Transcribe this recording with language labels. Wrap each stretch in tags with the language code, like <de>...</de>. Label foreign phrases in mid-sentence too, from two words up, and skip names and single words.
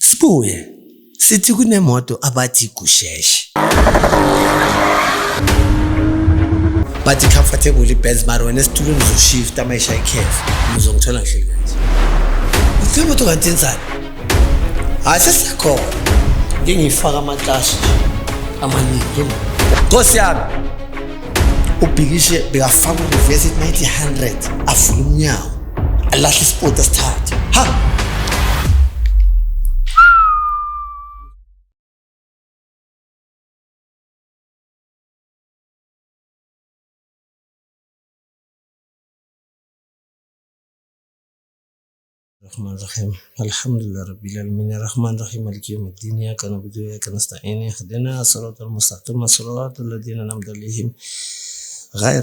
<zu>Sibuye sithi kunemoto abathi kusheshe bathi comfortable Benz mara wena esitulweni uzoshift amayisha ikhefu uzongithola ngihleli kanje uthi moto kanti enzani asesikhona ngingifaka amaklashi amaningi Nkosi yami ubhikishe bekafaka reverse 90 afuna umnyawo alahle isport asithathe ha</zu> <ar>الرحمن الرحيم الحمد لله رب العالمين الرحمن الرحيم مالك يوم الدين إياك نعبد وإياك نستعين اهدنا الصراط المستقيم صراط الذين أنعمت عليهم غير</ar>